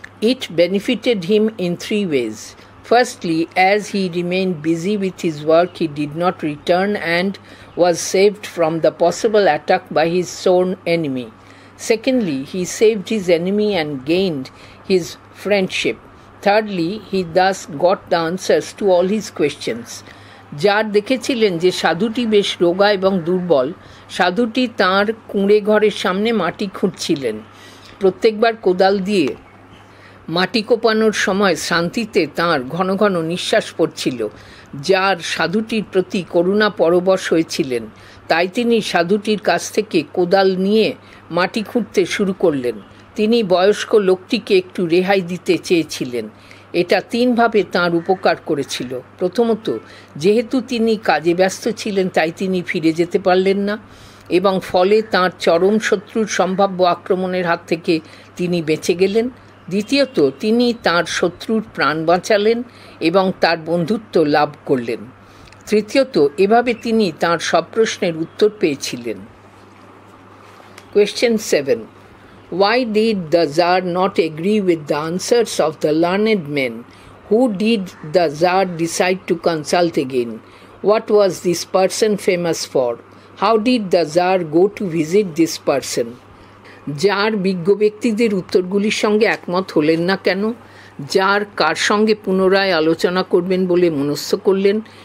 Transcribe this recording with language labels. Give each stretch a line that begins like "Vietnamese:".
English: It benefited him in 3 ways. Firstly, as he remained busy with his work, he did not return and was saved from the possible attack by his sworn enemy. Secondly, he saved his enemy and gained his friendship. Thirdly, he thus got the answers to all his questions.
Bangla: Jar দেখেছিলেন যে সাধুটি বেশ রোগা এবং দুর্বল। সাধুটি তাঁর কুঁড়ে ঘরের সামনে মাটি খুঁড়ছিলেন। প্রত্যেকবার কোদাল দিয়ে মাটি কোপানোর সময় শান্তিতে তাঁর ঘন ঘন নিঃশ্বাস পড়ছিল। জার সাধুটির প্রতি করুণা পরবশ হয়েছিলেন। তাই তিনি সাধুটির কাছ থেকে কোদাল নিয়ে মাটি খুঁড়তে শুরু করলেন। তিনি বয়স্ক লোকটিকে একটু রেহাই দিতে চেয়েছিলেন। এটা 3 ভাবে তাঁর উপকার করেছিল। প্রথমত, যেহেতু তিনি কাজে ব্যস্ত ছিলেন তাই তিনি ফিরে যেতে পারলেন না এবং ফলে তাঁর চরম শত্রুর সম্ভাব্য আক্রমণের হাত থেকে তিনি বেঁচে গেলেন। দ্বিতীয়ত, তিনি তাঁর শত্রুর প্রাণ বাঁচালেন এবং তার বন্ধুত্ব লাভ করলেন। তৃতীয়ত, এভাবে তিনি তাঁর সব প্রশ্নের উত্তর পেয়েছিলেন।
English: Question 7. Why did the Tsar not agree with the answers of the learned men? Who did the Tsar decide to consult again? What was this person famous for? How did the Tsar go to visit this person?
Bangla: Jar বিজ্ঞ ব্যক্তিদের উত্তরগুলির সঙ্গে একমত হলেন না কেন? Jar কার সঙ্গে পুনরায় আলোচনা করবেন বলে মনস্থ করলেন?